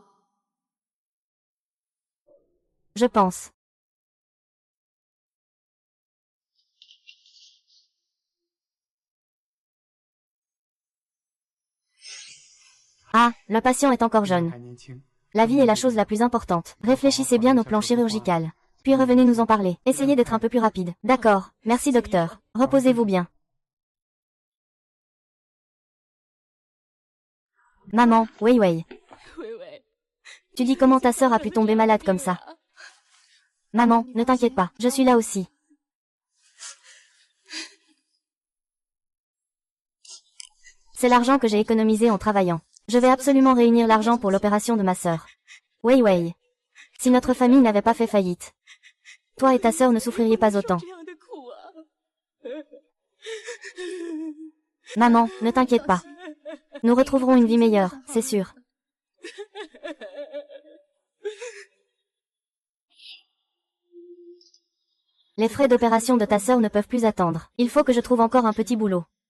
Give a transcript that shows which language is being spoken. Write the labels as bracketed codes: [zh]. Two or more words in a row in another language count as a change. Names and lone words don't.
[fr] Je pense. Ah, le patient est encore [zh] 还 [fr] jeune. [zh] 年轻， [fr] La vie est la chose la plus importante. Réfléchissez bien au plan chirurgical. Puis revenez nous en parler. Essayez d'être un peu plus rapide. D'accord. Merci docteur. Reposez-vous bien. Maman, Wei Wei. [zh] 微微， [fr] Tu dis comment ta sœur a pu tomber malade comme ça? Maman, ne t'inquiète pas, je suis là aussi. C'est l'argent que j'ai économisé en travaillant. Je vais absolument réunir l'argent pour l'opération de ma sœur. Wei Wei. Si notre famille n'avait pas fait faillite, toi et ta sœur ne souffririez pas autant. [zh] 这样的苦啊！ [fr] Maman, ne t'inquiète pas. Nous retrouverons une vie meilleure, c'est sûr. Les frais d'opération de ta sœur ne peuvent plus attendre. Il faut que je trouve encore un petit boulot.